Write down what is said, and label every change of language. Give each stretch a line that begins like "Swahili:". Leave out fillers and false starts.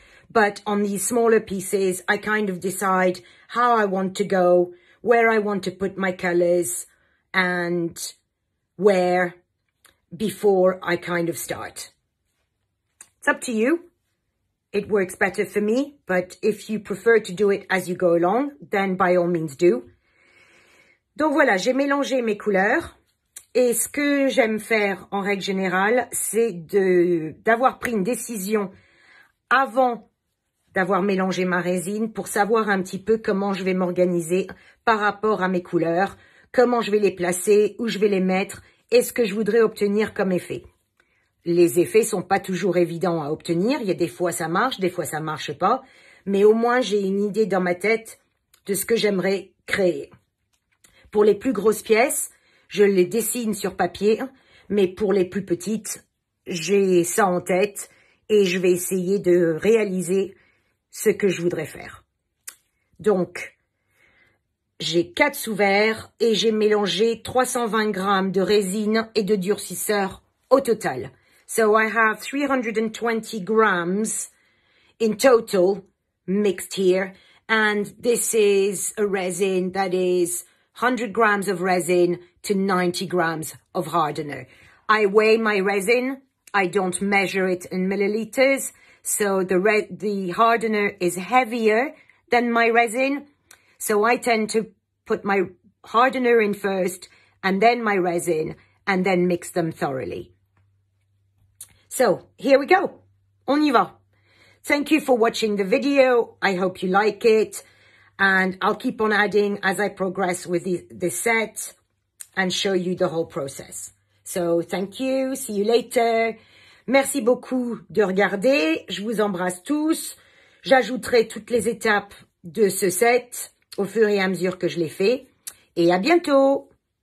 English: But on these smaller pieces, I kind of decide how I want to go, where I want to put my colors, and where before I kind of start. It's up to you. It works better for me, but if you prefer to do it as you go along, then by all means do.
French: Donc voilà, j'ai mélangé mes couleurs. Et ce que j'aime faire en règle générale, c'est d'avoir pris une décision avant d'avoir mélangé ma résine pour savoir un petit peu comment je vais m'organiser par rapport à mes couleurs, comment je vais les placer, où je vais les mettre et ce que je voudrais obtenir comme effet. Les effets sont pas toujours évidents à obtenir. Il y a des fois ça marche, des fois ça marche pas. Mais au moins j'ai une idée dans ma tête de ce que j'aimerais créer. Pour les plus grosses pièces, je les dessine sur papier, mais pour les plus petites, j'ai ça en tête et je vais essayer de réaliser ce que je voudrais faire. Donc, j'ai 4 sous-verres et j'ai mélangé 320 grammes de résine et de durcisseur au total.
English: So I have 320 grams in total mixed here. And this is a resin that is 100 grams of resin to 90 grams of hardener. I weigh my resin. I don't measure it in milliliters. So the hardener is heavier than my resin. So I tend to put my hardener in first and then my resin and then mix them thoroughly. So here we go.
French: On y va.
English: Thank you for watching the video. I hope you like it. And I'll keep on adding as I progress with the set and show you the whole process. So thank you. See you later.
French: Merci beaucoup de regarder. Je vous embrasse tous. J'ajouterai toutes les étapes de ce set au fur et à mesure que je les fais. Et à bientôt!